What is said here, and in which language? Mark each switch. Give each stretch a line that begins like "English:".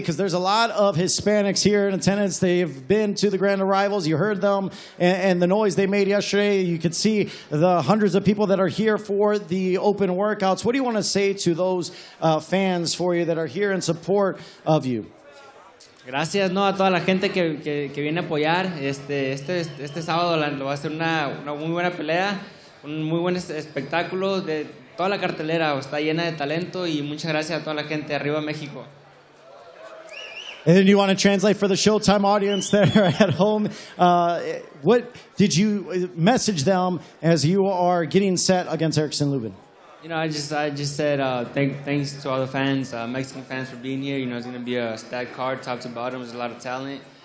English: Because there's a lot of Hispanics here in attendance. They've been to the Grand Arrivals. You heard them and the noise they made yesterday. You could see the hundreds of people that are here for the open workouts. What do you want to say to those fans for you that are here in support of you?
Spanish: Gracias, no, a toda la gente que viene a apoyar. Este sábado lo va a ser una muy buena pelea, un muy buen espectáculo. De toda la cartelera está llena de talento y muchas gracias a toda la gente. Arriba México.
English: And then you want to translate for the Showtime audience that are at home. What did you message them as you are getting set against Erickson Lubin? You know, I just said thanks to all the fans, Mexican fans, for being here. You know, it's going to be a stacked card, top to bottom. There's a lot of talent.